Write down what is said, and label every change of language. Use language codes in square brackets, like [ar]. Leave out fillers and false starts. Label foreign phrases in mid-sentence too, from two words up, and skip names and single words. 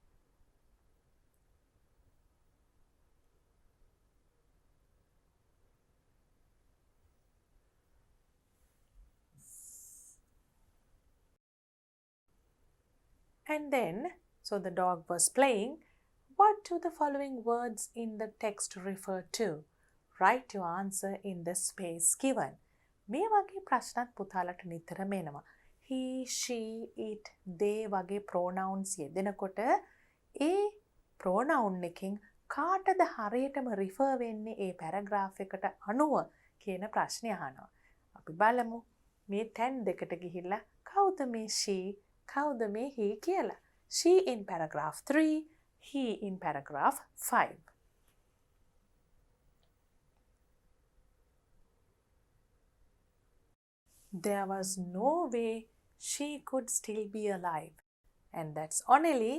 [en] And then, so the dog was playing. What do the following words in the text refer to? Write your answer in the space given. [si] මේ වගේ ප්‍රශ්නත් පුතාලට නිතරම එනවා. [en] He, she, it, they [si] වගේ pronouns යෙදෙනකොට ඒ pronoun එකකින් කාටද හරියටම refer වෙන්නේ ඒ paragraph එකට අනුව කියන ප්‍රශ්නේ අහනවා. අපි බලමු මේ 10 දෙකට ගිහිල්ලා කවුද මේ she, කවුද මේ he කියලා. [en] She in paragraph 3, he in paragraph 5. There was no way she could still be alive. And that's Oneli.